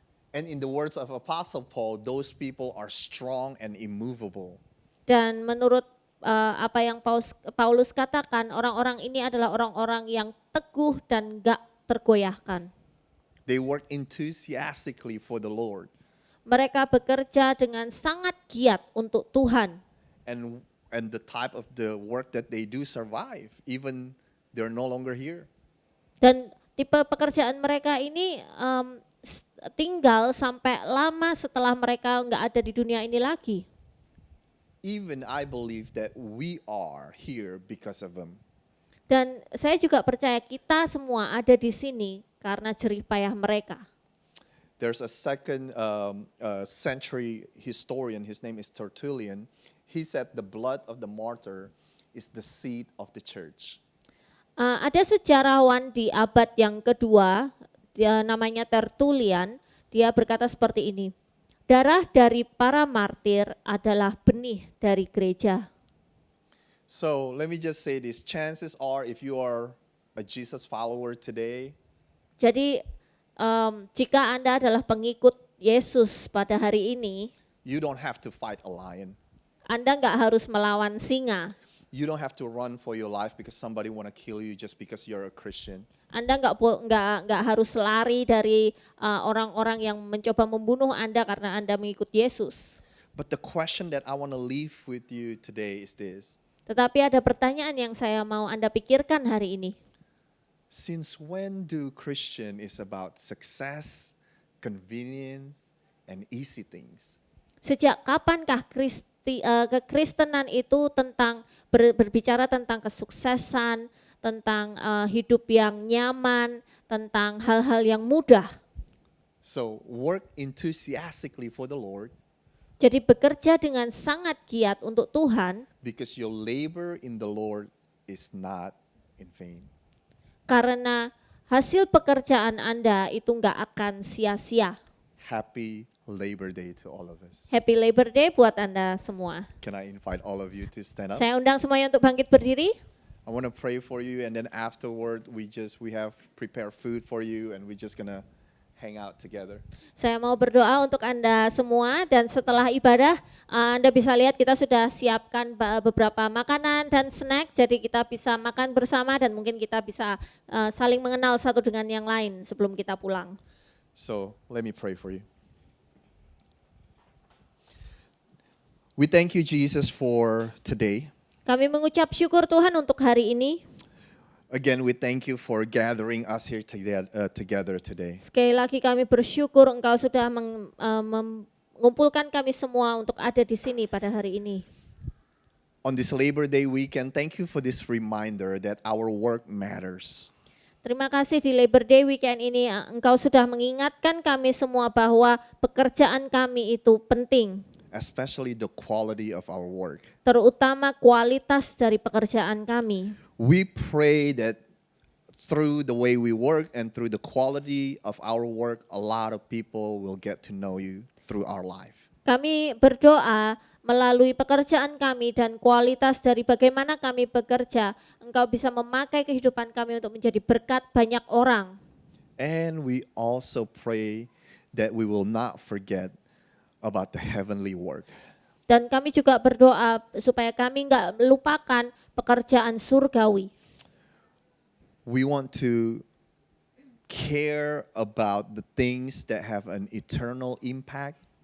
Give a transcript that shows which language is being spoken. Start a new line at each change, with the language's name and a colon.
English: And in the words of Apostle Paul, those people are strong and immovable.
Indonesian: Dan menurut apa yang Paulus katakan, orang-orang ini adalah orang-orang yang teguh dan gak tergoyahkan.
English: They work enthusiastically for the Lord.
Indonesian: Mereka bekerja dengan sangat giat untuk Tuhan.
English: And the type of the work that they do survive, even they're no longer here.
Indonesian: Dan tipe pekerjaan mereka ini tinggal sampai lama setelah mereka nggak ada di dunia ini lagi.
English: Even I believe that we are here because of them.
Indonesian: Dan saya juga percaya kita semua ada di sini karena jerih payah mereka.
English: There's a second century historian, his name is Tertullian. He said the blood of the martyr is the seed of the church.
Indonesian: Ada sejarawan di abad yang kedua, dia namanya Tertullian, dia berkata seperti ini. Darah dari para martir adalah benih dari gereja.
English: So let me just say this, chances are if you are a Jesus follower today,
Indonesian: Jadi jika Anda adalah pengikut Yesus pada hari ini,
English: you don't have to fight a lion.
Indonesian: Anda nggak harus melawan singa.
English: You don't have to run for your life because somebody want to kill you just because you're a Christian.
Indonesian: Anda nggak harus lari dari orang-orang yang mencoba membunuh Anda karena Anda mengikut Yesus.
English: But the question that I want to leave with you today is this.
Indonesian: Tetapi ada pertanyaan yang saya mau Anda pikirkan hari ini.
English: Since when do Christian is about success, convenience, and easy things?
Indonesian: Sejak kapankah kekristenan itu tentang berbicara tentang kesuksesan, tentang hidup yang nyaman, tentang hal-hal yang mudah.
English: So work enthusiastically for the Lord.
Indonesian: Jadi bekerja dengan sangat giat untuk Tuhan.
English: Because your labor in the Lord is not in vain.
Indonesian: Karena hasil pekerjaan Anda itu nggak akan sia-sia.
English: Happy Labor Day to all of us.
Indonesian: Happy Labor Day buat Anda semua.
English: Can I invite all of you to stand up?
Indonesian: Saya undang semuanya untuk bangkit berdiri.
English: I want to pray for you, and then afterward we have prepared food for you, and we're just gonna hang out together.
Indonesian: Saya mau berdoa untuk Anda semua, dan setelah ibadah Anda bisa lihat kita sudah siapkan beberapa makanan dan snack, jadi kita bisa makan bersama dan mungkin kita bisa saling mengenal satu dengan yang lain sebelum kita pulang.
English: So let me pray for you. We thank you, Jesus, for today.
Indonesian: Kami mengucap syukur Tuhan untuk hari ini.
English: Again, we thank you for gathering us here together today.
Indonesian: Sekali lagi kami bersyukur Engkau sudah mengumpulkan kami semua untuk ada di sini pada hari ini.
English: On this Labor Day weekend, thank you for this reminder that our work matters.
Indonesian: Terima kasih di Labor Day weekend ini Engkau sudah mengingatkan kami semua bahwa pekerjaan kami itu penting.
English: Especially the quality of our work.
Indonesian: Terutama kualitas dari pekerjaan kami.
English: We pray that through the way we work and through the quality of our work, a lot of people will get to know you through our life.
Indonesian: Kami berdoa melalui pekerjaan kami dan kualitas dari bagaimana kami bekerja, Engkau bisa memakai kehidupan kami untuk menjadi berkat banyak orang.
English: And we also pray that we will not forget about the heavenly work.
Indonesian: Dan kami juga berdoa supaya kami enggak melupakan pekerjaan surgawi.
English: We want to care about the things that have an eternal impact.